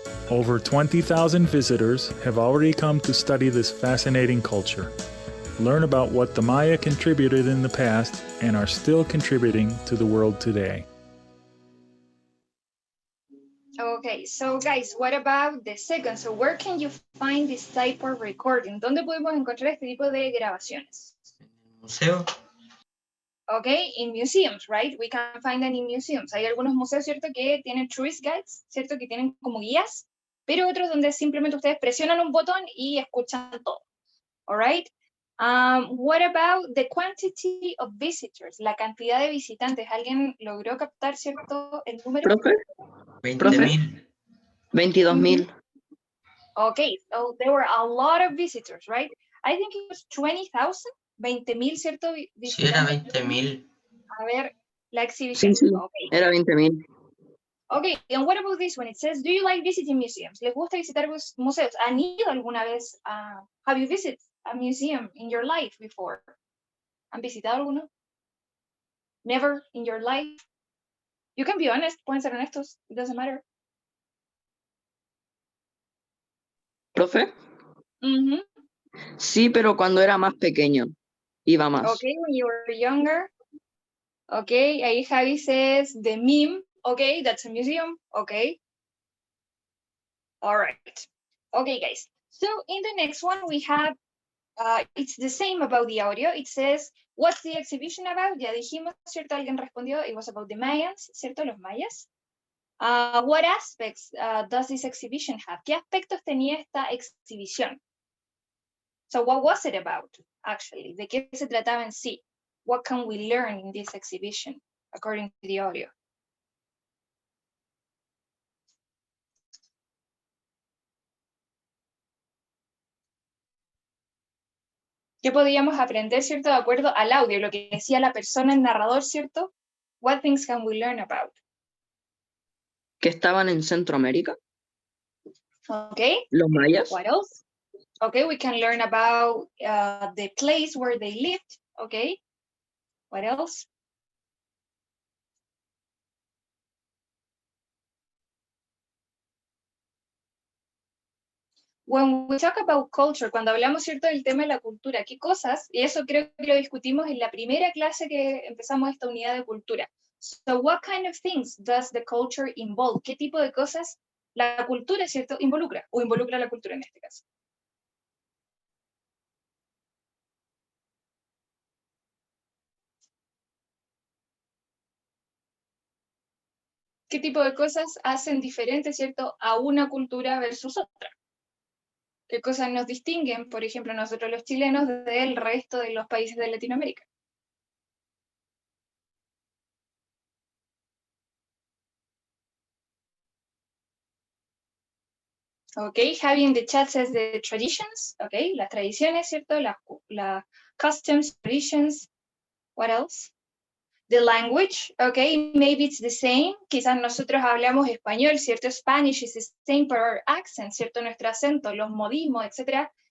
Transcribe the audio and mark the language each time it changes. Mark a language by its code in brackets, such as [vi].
[en] Over 20,000 visitors have already come to study this fascinating culture, learn about what the Maya contributed in the past and are still contributing to the world today. Okay, so guys, what about the second? So where can you find this type of recording? [es] ¿Dónde podemos encontrar este tipo de grabaciones? Museo. [en] Okay, in museums, right? We can find them in museums. [es] Hay algunos museos, ¿cierto? Que tienen [en] tourist guides, [es] ¿cierto? Que tienen como guías, pero otros donde simplemente ustedes presionan un botón y escuchan todo. [en] All right? What about the quantity of visitors? [es] La cantidad de visitantes. ¿Alguien logró captar, cierto, el número? Profe. 20.000. 22.000. [en] Okay, so there were a lot of visitors, right? I think it was 20,000, 20,000, ¿cierto? [es] Sí, era 20.000. A ver, la exhibición. Sí, [en] Okay. [es] era 20.000. [en] Okay, and what about this one? It says, do you like visiting museums? [es] ¿Les gusta visitar museos? ¿Han ido alguna vez a... [en] Have you visited a museum in your life before? [es] ¿Han visitado alguno? [en] Never in your life? You can be honest, [es] pueden ser honestos, [en] it doesn't matter. [es] ¿Profe? Mm-hmm. Sí, pero cuando era más pequeño, iba más. [en] Okay, when you were younger. Okay, ahí Javi says the meme. Okay, that's a museum. Okay. All right. Okay, guys. So in the next one, we have, it's the same about the audio. It says, what's the exhibition about? [es] Ya dijimos, ¿cierto? Alguien respondió, [en] it was about the Mayans, ¿cierto? [es] Los mayas. [en] What aspects does this exhibition have? [es] ¿Qué aspectos tenía esta exhibición? [en] So what was it about, actually? [es] ¿De qué se trataba en sí? [en] What can we learn in this exhibition, according to the audio? [es] ¿Qué podíamos aprender, cierto? De acuerdo al audio, lo que decía la persona, el narrador, ¿cierto? [en] What things can we learn about? [es] Que estaban en Centroamérica, [en] Okay. [es] los mayas. [en] What else? Okay, we can learn about the place where they lived. Okay. What else? When we talk about culture, [es] cuando hablamos, ¿cierto?, del tema de la cultura, ¿qué cosas? Y eso creo que lo discutimos en la primera clase que empezamos esta unidad de cultura. [en] So what kind of things does the culture involve? [es] ¿Qué tipo de cosas la cultura, ¿cierto?, involucra, o involucra la cultura en este caso? ¿Qué tipo de cosas hacen diferente, ¿cierto?, a una cultura versus otra? ¿Qué cosas nos distinguen, por ejemplo, nosotros los chilenos del resto de los países de Latinoamérica? [en] Ok, Javi in the chat says the traditions, ok, [es] las tradiciones, ¿cierto? [en] La customs, traditions, what else? The language, ok, maybe it's the same, [es] quizás nosotros hablamos español, ¿cierto? [en] Spanish is the same, but our accent, [es] ¿cierto? Nuestro acento, los modismos, etc.